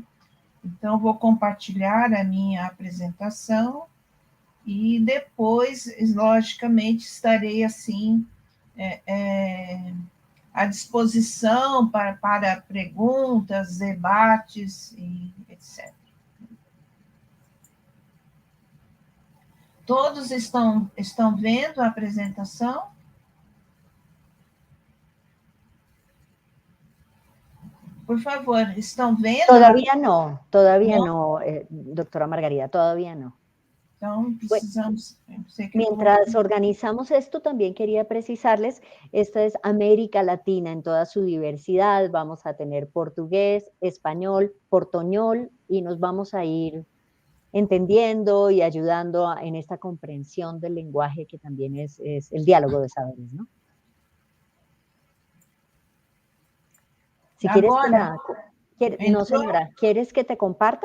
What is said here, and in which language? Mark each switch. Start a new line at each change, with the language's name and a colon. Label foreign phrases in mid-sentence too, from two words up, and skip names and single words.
Portuguese: Então, vou compartilhar a minha apresentação e depois, logicamente, estarei assim à disposição para perguntas, debates e etc. Todos estão vendo a apresentação? Por favor, ¿estão vendo?
Spanish: Todavía no, doctora Margarida, todavía no.
Portuguese: Então, precisamos...
Spanish: Mientras organizamos esto, también quería precisarles, esta es América Latina en toda su diversidad, vamos a tener portugués, español, portoñol, y nos vamos a ir entendiendo y ayudando en esta comprensión del lenguaje que también es el diálogo de saberes, ¿no? Si quieres no, señora, ¿quieres que te comparta?